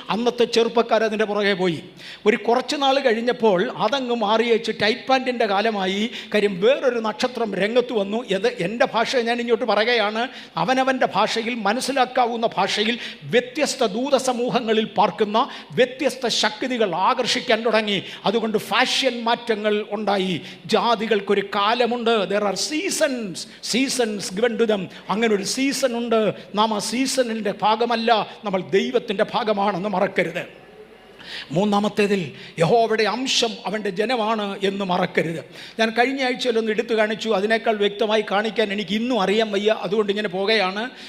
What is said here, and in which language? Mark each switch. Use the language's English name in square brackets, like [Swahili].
[Malayalam] അന്നത്തെ ചെറുപ്പക്കാരതിൻ്റെ പുറകെ പോയി. ഒരു കുറച്ച് നാൾ കഴിഞ്ഞപ്പോൾ അതങ്ങ് മാറിയേച്ച് ടൈറ്റ് പാൻറ്റിൻ്റെ കാലമായി. കാര്യം വേറൊരു നക്ഷത്രം രംഗത്ത് വന്നു. ഇത് എൻ്റെ ഭാഷ ഞാൻ ഇങ്ങോട്ട് പറയുകയാണ്. അവനവൻ്റെ ഭാഷയിൽ മനസ്സിലാക്കാവുന്ന ഭാഷയിൽ വ്യത്യസ്ത വ്യത്യസ്ത ദൂത സമൂഹങ്ങളിൽ പാർക്കുന്ന വ്യത്യസ്ത ശക്തികൾ ആകർഷിക്കാൻ തുടങ്ങി. അതുകൊണ്ട് ഫാഷൻ മാറ്റങ്ങൾ ഉണ്ടായി. ജാതികൾക്കൊരു കാലമുണ്ട്. [English] there are seasons given to them. [Malayalam] അങ്ങനെ ഒരു സീസൺ ഉണ്ട്. നാം ആ സീസണിൻ്റെ ഭാഗമല്ല, നമ്മൾ ദൈവത്തിൻ്റെ ഭാഗമാണെന്ന് മറക്കരുത്. മൂന്നാമത്തേതിൽ യഹോവയുടെ അംശം അവൻ്റെ ജനമാണ് എന്ന് മറക്കരുത്. ഞാൻ കഴിഞ്ഞ ആഴ്ചയിലൊന്ന് എടുത്തു കാണിച്ചു. അതിനേക്കാൾ വ്യക്തമായി കാണിക്കാൻ എനിക്ക് ഇന്നും അറിയാൻ വയ്യ. അതുകൊണ്ട് ഇങ്ങനെ പോകുകയാണ്.